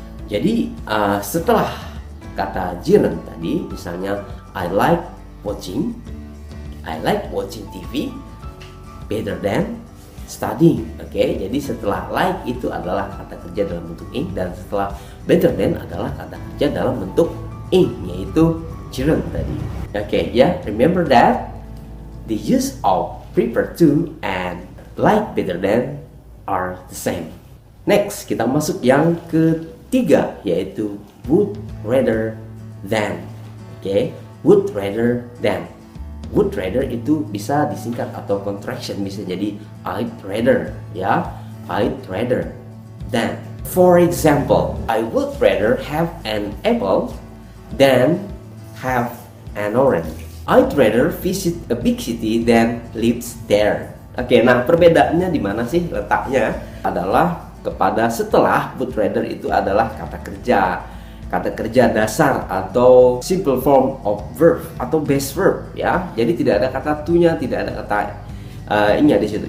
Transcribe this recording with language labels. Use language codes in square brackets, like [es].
[id] Jadi setelah kata gerund tadi, misalnya [en] I like watching TV better than studying. [id] Oke, jadi setelah like itu adalah kata kerja dalam bentuk ing dan setelah better than adalah kata kerja dalam bentuk ing, yaitu gerund tadi. Oke, ya, [en] remember that the use of prefer to and like better than are the same. [id] Next, kita masuk yang ketiga yaitu would rather than. Oke, would rather than. Would rather itu bisa disingkat atau contraction, bisa jadi I'd rather ya, [en] I'd rather than. For example, I would rather have an apple than have an orange. I'd rather visit a big city than lives there. [id] Oke, nah perbedaannya di mana sih letaknya? Adalah kepada setelah would rather itu adalah kata kerja. Kata kerja dasar atau [en] simple form of verb [id] atau [en] base verb [id] ya. Jadi tidak ada kata to-nya, tidak ada kata nya di situ.